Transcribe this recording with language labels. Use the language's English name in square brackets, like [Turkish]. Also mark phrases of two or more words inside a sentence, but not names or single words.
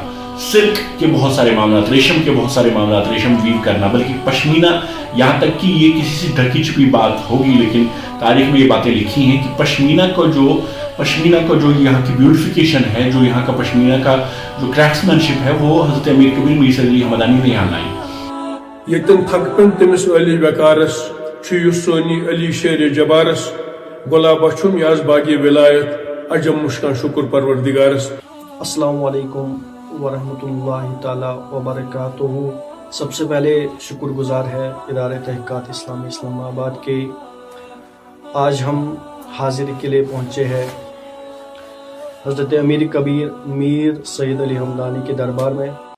[Urdu] سلک کے بہت سارے معاملات، ریشم کے بہت سارے معاملات، ریشم ویو کرنا، بلکہ پشمینہ، یہاں تک کہ یہ کسی سے ڈھکی چھپی بات ہوگی لیکن تاریخ میں یہ باتیں لکھی ہیں کہ پشمینہ کو جو یہاں کی بیوٹیفیکیشن ہے، جو یہاں کا پشمینہ کا جو کرافٹسمین شپ ہے، وہ حضرت امیر کبیر میرزا علی حمدانی نے یہاں لائی. [Kashmiri] یتن تھکپن تمس علی وقارس چھ سونی علی شیر جبارس گلاب چھم یاز باغی ولایت عجم مشکان شکر پروردگارس. [Arabic] السلام علیکم ورحمۃ اللہ تعالی وبرکاتہ. [Urdu] سب سے پہلے شکر گزار ہے ادارہ تحقیقات اسلامی اسلام آباد کے. آج ہم حاضری کے لیے پہنچے ہیں حضرت امیر کبیر میر سید علی حمدانی کے دربار میں.